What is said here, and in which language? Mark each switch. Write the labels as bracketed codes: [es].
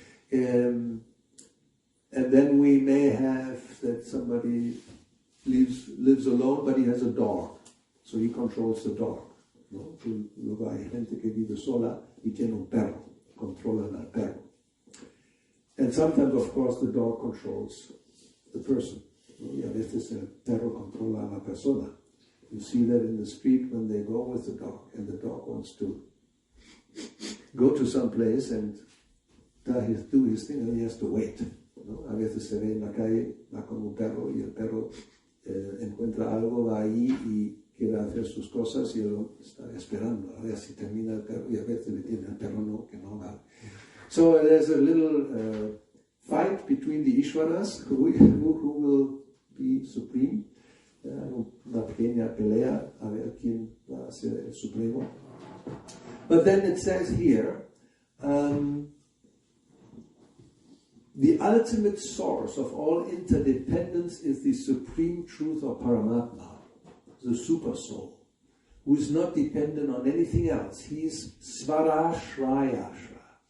[en] And then we may have that somebody lives alone, but he has a dog. So he controls the dog. ¿No? [es] Luego hay gente que vive sola y tiene un perro. Controlan al perro. [en] And sometimes, of course, the dog controls the person. [es] ¿No? Y a veces el perro controla a la persona. [en] You see that in the street when they go with the dog, and the dog wants to go to some place and do his thing, and he has to wait. [es] ¿No? A veces se ve en la calle, va con un perro y el perro encuentra algo, va ahí y quiere hacer sus cosas y él está esperando a ver si termina el perro y a veces le tiene el perro no, que no va. [en] So there's a little fight between the Ishvaras who will be supreme. [es] Una pequeña pelea a ver quién va a ser el supremo. [en] But then it says here, the ultimate source of all interdependence is the supreme truth of Paramatma, the super soul, who is not dependent on anything else. He is Svarashrayashra.